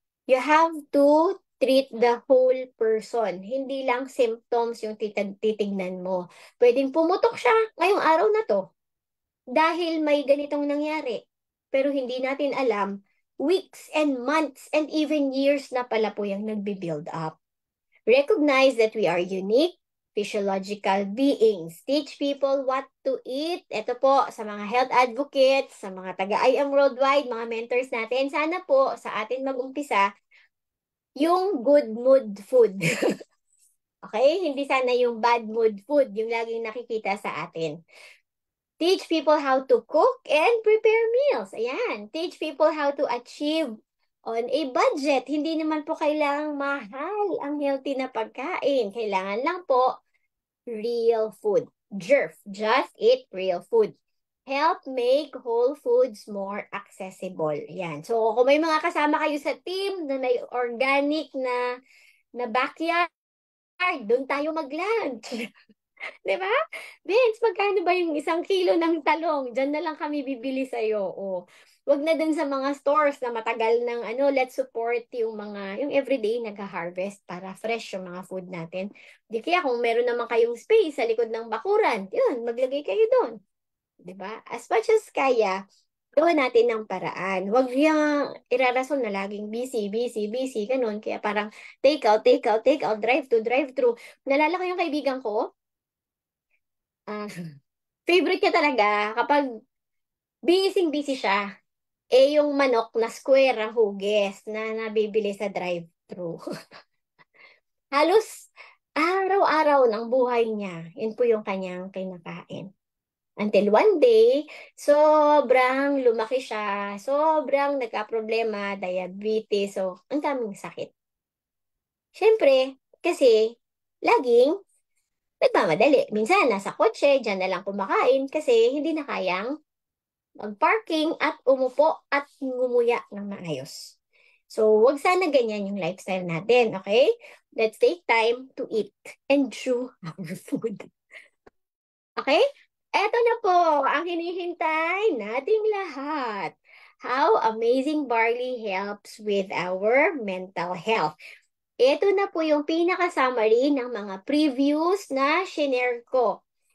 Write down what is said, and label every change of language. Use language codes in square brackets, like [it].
[en] You have to treat the whole person. [tl] Hindi lang symptoms yung titignan mo. Pwedeng pumutok siya ngayong araw na to dahil may ganitong nangyari. Pero hindi natin alam, [en] weeks and months and even years [tl] na pala po yung nagbi-build up. [en] Recognize that we are unique, physiological beings. Teach people what to eat. [tl] Ito po, sa mga health advocates, sa mga taga-I am worldwide, mga mentors natin, sana po sa atin mag-umpisa yung good mood food. Okay? Hindi sana yung bad mood food, yung laging nakikita sa atin. [en] Teach people how to cook and prepare meals. Ayan. Teach people how to achieve on a budget. [tl] Hindi naman po kailangang mahal ang healthy na pagkain. Kailangan lang po real food. JERF. [en] Just eat real food. Help make whole foods more accessible. Yan. [tl] So, kung may mga kasama kayo sa team na may organic na backyard, doon tayo mag-lunch. Di ba? Vince, magkano ba yung 1 kilo ng talong? Diyan na lang kami bibili sa'yo. O, wag na dun sa mga stores na matagal ng [en] let's support [tl] yung mga, yung everyday nag-harvest para fresh yung mga food natin. Di kaya kung meron naman kayong space sa likod ng bakuran, yun, maglagay kayo doon. Di ba? [en] As much as [tl] kaya, gawa natin ng paraan. Huwag yung irarason na laging busy, busy, busy, ganun. Kaya parang [en] take out, take out, take out, drive to, drive through. [tl] Nalala ko yung kaibigan ko, favorite niya talaga kapag busy siya, yung manok na square ang hugis na nabibili sa drive-thru. Halos araw-araw ng buhay niya, yun po yung kanyang kinakain. [en] Until one day, [tl] sobrang lumaki siya, sobrang nagka-problema, diabetes, so ang daming sakit. Siyempre, kasi laging nagmamadali. Minsan, nasa kotse, dyan na lang kumakain kasi hindi na kayang mag-parking at umupo at ngumuya ng maayos. So, wag sana ganyan yung lifestyle natin, okay? [en] Let's take time to eat and chew our food. Okay? [tl] Eto na po ang hinihintay nating lahat. [en] How amazing barley helps with our mental health. [tl] Ito na po yung pinaka-summary ng mga previews na shinare ko.